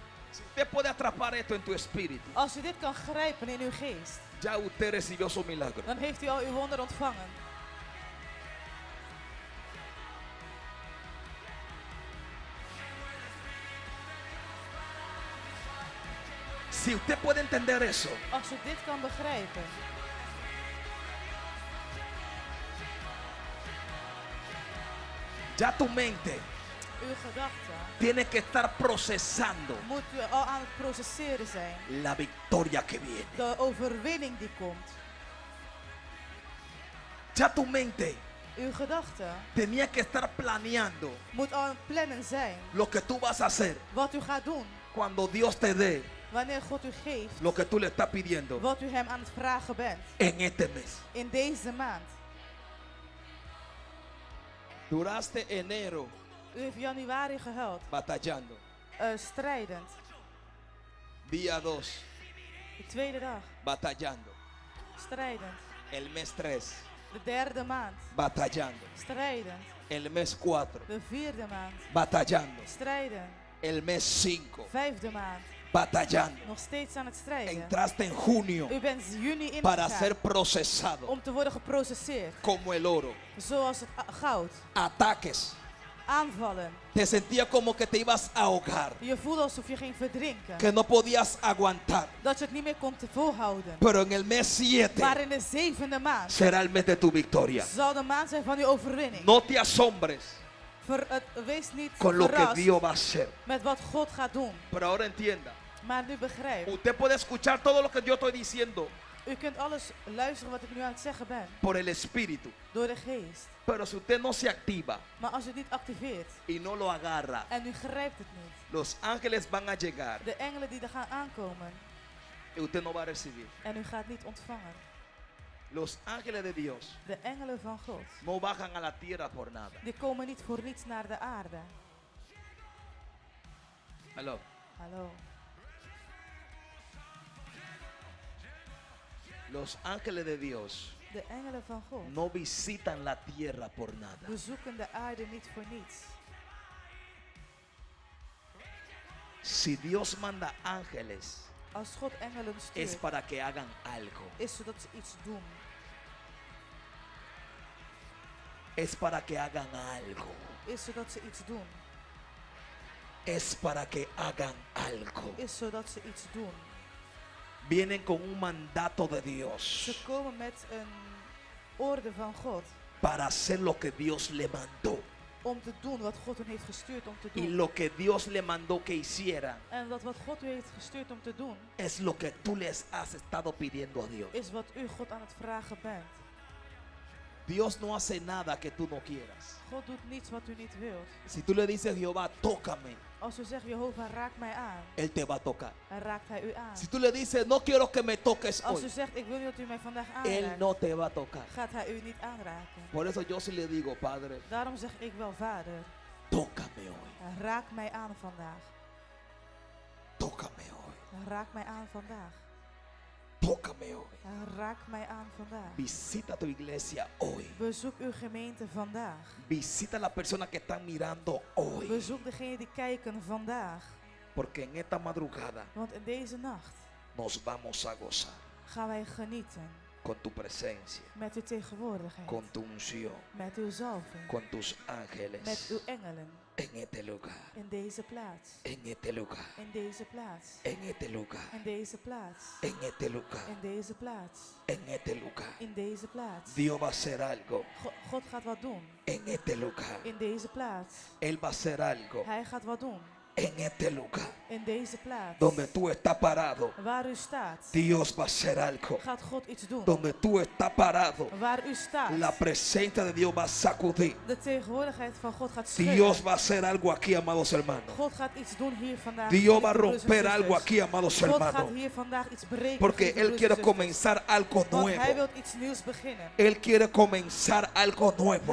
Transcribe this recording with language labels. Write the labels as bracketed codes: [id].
[es] Si usted puede atrapar esto en tu espíritu, [nl] Als u dit kan grijpen in uw geest, [es] ya usted recibió su milagro. [nl] dan heeft u al uw wonder ontvangen. [es] Si usted puede entender eso, [nl] Als u dit kan begrijpen, [es] ya tu mente [nl] uw gedachten, [es] tiene que estar procesando [nl] moet u al aan het processeren zijn. [es] la victoria que viene. [nl] De overwinning die komt. [es] Ya tu mente [nl] Uw gedachten [es] tenía que estar planeando [nl] moet al aan het plannen zijn. [es] lo que tú vas a hacer [nl] Wat u gaat doen. [es] cuando Dios te dé [nl] Wanneer God u geeft [es] lo que tú le estás pidiendo [nl] wat u hem aan het vragen bent. [es] en este mes. [nl] In deze maand. [es] Duraste enero [nl] U heeft januari gehuild. [es] batallando. [nl] Strijdend. [es] Día 2 [nl] De tweede dag. [es] batallando. [nl] Strijdend. [es] El mes 3 [nl] De derde maand. [es] batallando. [nl] Strijdend. [es] El mes 4 [nl] De vierde maand. [es] batallando. [nl] Strijden. [es] El mes 5 [nl] Vijfde maand. [es] batallando. [nl] Nog steeds aan het strijden. [es] Entraste en junio [nl] U bent juni [es] para ser [nl] ingegaan [es] procesado [nl] om te worden geprocesseerd. [es] como el oro. [nl] Zoals het goud. [es] Ataques. [nl] Aanvallen. [es] Te sentía como que te ibas a ahogar, [nl] Je voelde alsof je ging verdrinken. [es] que no podías aguantar. [nl] Dat je het niet meer kon te volhouden. [es] Pero en el mes 7 [nl] Maar in de zevende maand [es] será el mes de tu victoria. [nl] zal de maand zijn van uw overwinning. [es] No te asombres [nl] Wees niet [es] con lo que [nl] verrast [es] Dios va a hacer. [nl] met wat God gaat doen. [es] Pero ahora entienda, [nl] Maar nu begrijp. [es] usted puede escuchar todo lo que yo estoy diciendo [nl] U kunt alles luisteren wat ik nu aan het zeggen ben. [es] por el Espíritu. [nl] Door de geest. [es] Pero si usted no se activa [nl] Maar als u het niet activeert. [es] y no lo agarra, [nl] En u grijpt het niet. [es] los ángeles van a llegar [nl] De engelen die er gaan aankomen. [es] y usted no va a recibir. [nl] En u gaat niet ontvangen. [es] Los ángeles de Dios [nl] De engelen van God. [es] no bajan a la tierra por nada. [nl] Die komen niet voor niets naar de aarde. [es] Aló. [nl] Hallo. [es] Los ángeles de Dios [nl] De engelen van God [es] no visitan la tierra por nada. [nl] bezoeken de aarde niet voor niets. [es] Si Dios manda ángeles, [nl] Als God engelen [es] es [nl] stuurt, [es] para que hagan algo. [nl] is zodat ze iets doen. [es] Es para que hagan algo. [nl] Is zodat ze iets doen. [es] Es para que hagan algo. [nl] Is zodat ze iets doen. [es] Vienen con un mandato de [nl] Ze [es] Dios [nl] komen met een orde van God [es] para hacer lo que Dios le mandó. [nl] om te doen wat God hen heeft gestuurd om te [es] Y [nl] doen. [es] lo que Dios le mandó que hiciera [nl] En dat wat God u heeft gestuurd om te doen, [es] es lo que tú les has estado pidiendo a Dios. [nl] is wat u God aan het vragen bent. [es] Dios no hace nada que tú no quieras. [nl] God doet niets wat u niet wilt. [es] Si tú le dices, Jehová, tócame, [nl] Als u zegt, Jehovah, raak mij aan, [es] Él te va a tocar. [nl] dan raakt hij u aan. [es] Si tú le dices, no quiero que me toques [nl] Als u [es] hoy, [nl] zegt, ik wil niet dat u mij vandaag [es] Él [nl] aanraakt, [es] no te va a tocar. [nl] gaat hij u niet aanraken. [es] Por eso yo sí le digo, Padre, [nl] Daarom zeg ik wel, Vader, [es] tócame hoy. [nl] raak mij aan vandaag. [es] Tócame hoy. [nl] Raak mij aan vandaag. [es] Tócame hoy. [nl] Raak mij aan vandaag. [es] Visita tu iglesia hoy. [nl] Bezoek uw gemeente vandaag. [es] Visita a las personas que están mirando hoy. [nl] Bezoek degenen die kijken vandaag. [es] Porque en esta madrugada [nl] Want in deze nacht [es] nos vamos a gozar [nl] gaan wij genieten [es] con tu presencia, [nl] met uw tegenwoordigheid. [es] con tu unción, [nl] Met uw zalving. [es] con tus ángeles [nl] Met uw engelen. [es] en este lugar, [nl] In deze plaats. [es] en este lugar, [nl] In deze plaats. [es] en este lugar, [nl] In deze plaats. [es] en este lugar, [nl] In deze plaats. [es] en este lugar. [nl] In deze plaats. [es] Dios va a hacer algo [nl] God gaat wat doen. [es] en este lugar. [nl] In deze plaats. [es] Él va a hacer algo [nl] Hij gaat wat doen. [es] en este lugar [nl] In deze plaats. [es] donde tú estás parado. [nl] Waar u staat. [es] Dios va a hacer algo [nl] Gaat God iets doen. [es] donde tú estás parado. [nl] Waar u staat. [es] La presencia de Dios va a sacudir. [nl] De tegenwoordigheid van God gaat schudden. [es] Dios va a hacer algo aquí, amados hermanos. [nl] God gaat iets doen hier vandaag. [es] Dios va a [nl] geliefde broeders en [es] romper algo [nl] zusters. [es] aquí, amados [nl] God gaat [es] hermanos. [nl] hier vandaag iets breken. [es] Porque [nl] geliefde [es] Él [nl] broeders [es] quiere [nl] en zusters. [es] comenzar algo [nl] Want Hij [es] nuevo. [nl] wil iets nieuws beginnen. [es] Él quiere comenzar algo nuevo.